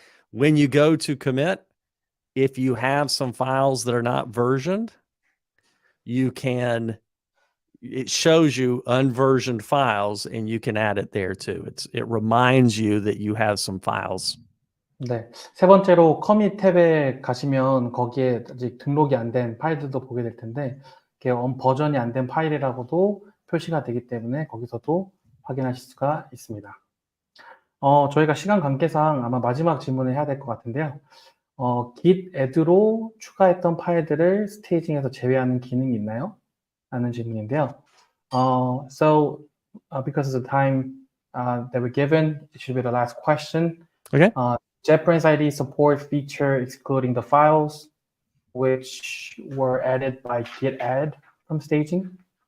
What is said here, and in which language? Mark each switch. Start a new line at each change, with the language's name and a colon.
English: When you go to commit, if you have some files that are not versioned, it shows you unversioned files and you can add it there too. It reminds you that you have some files.
Korean: 네, 세 번째로 커밋 탭에 가시면 거기에 아직 등록이 안 된 파일들도 보게 될 텐데 버전이 안 된 파일이라고도 표시가 되기 때문에 거기서도 확인하실 수가 있습니다. 저희가 시간 관계상 아마 마지막 질문을 해야 될 것 같은데요. Git add로 추가했던 파일들을 스테이징에서 제외하는 기능이 있나요? 라는 질문인데요.
English: So because of the time that we're given, it should be the last question. Okay. JetBrains IDE support feature excluding the files which were added by Git add from staging?